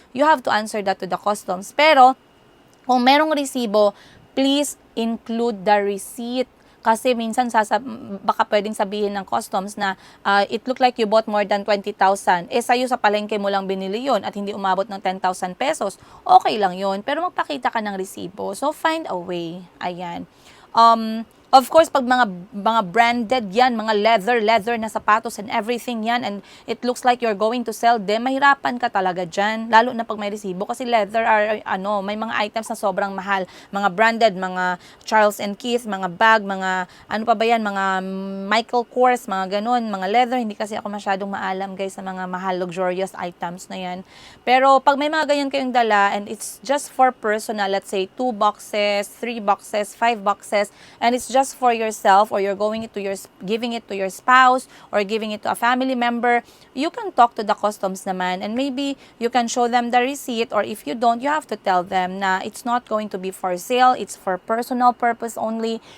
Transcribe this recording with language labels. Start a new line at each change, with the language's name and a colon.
English: You have to answer that to the customs.
Filipino: Pero, kung merong resibo,
English: please include the receipt.
Filipino: Kasi minsan baka pwedeng sabihin ng customs na
English: it looked like you bought more than
Filipino: 20,000. Sa'yo sa palengke mo lang binili yon at hindi umabot ng 10,000 pesos. Okay lang yon, pero magpakita ka ng resibo.
English: So, find a way.
Filipino: Ayan.
English: Of course, pag mga branded yan, mga leather na sapatos and everything yan, and it looks like you're going to sell them,
Filipino: mahirapan ka talaga dyan. Lalo na pag may resibo. Kasi leather may mga items na sobrang mahal. Mga branded, mga Charles & Keith, mga bag, mga ano pa ba yan, mga Michael Kors, mga ganun, mga leather. Hindi kasi ako masyadong maalam, guys, sa mga mahal, luxurious items na yan. Pero pag may mga ganyan kayong dala,
English: and it's just for personal, let's say 2 boxes, 3 boxes, 5 boxes, and it's just for yourself, or you're giving it to your spouse or giving it to a family member, you can talk to the customs naman, and maybe you can show them the receipt, or if you don't, you have to tell them na it's not going to be for sale, it's for personal purpose only.